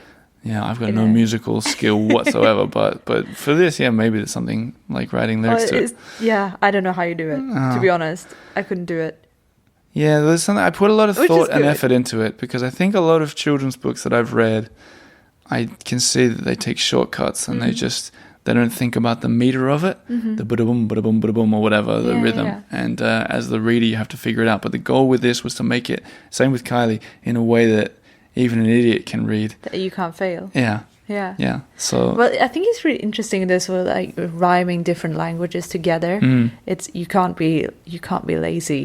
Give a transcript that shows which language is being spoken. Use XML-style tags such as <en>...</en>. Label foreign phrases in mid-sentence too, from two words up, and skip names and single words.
<en>Yeah, I've got no musical skill whatsoever, but for this, maybe there's something like writing lyrics to it. Yeah, I don't know how you do it, to be honest. I couldn't do it. Yeah, there's something, I put a lot of thought and effort into it, because I think a lot of children's books that I've read, I can see that they take shortcuts and they don't think about the meter of it, the ba-da-boom, ba-da-boom, ba-da-boom, or whatever, the rhythm. Yeah. And as the reader, you have to figure it out. But the goal with this was to make it, same with Kylie, in a way that even an idiot can read. That you can't fail. Yeah. Yeah. Yeah. So well, I think it's really interesting this with like rhyming different languages together. It's you can't be lazy.</en>